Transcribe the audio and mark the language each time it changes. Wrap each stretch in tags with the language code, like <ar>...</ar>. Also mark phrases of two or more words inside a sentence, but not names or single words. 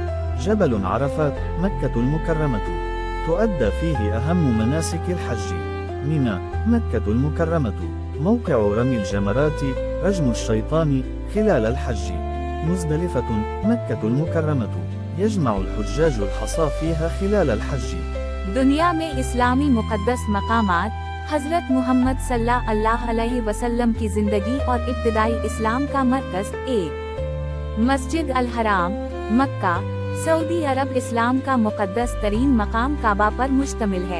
<ar>جبل عرفات مكة المكرمة، تؤدى فيه أهم مناسك الحج. منى مكة المكرمة، موقع رمي الجمرات رجم الشيطان خلال الحج. مزدلفة مكة المكرمة، يجمع الحجاج الحصى فيها خلال الحج.</ar> <ur>دنیا میں اسلامی مقدس مقامات حضرت محمد</ur> <ar>صلى الله عليه وسلم</ar> <ur>کی زندگی اور ابتدائی اسلام کا مرکز. 1. مسجد الحرام مکہ، سعودی عرب اسلام کا مقدس ترین مقام کعبہ پر مشتمل ہے.</ur>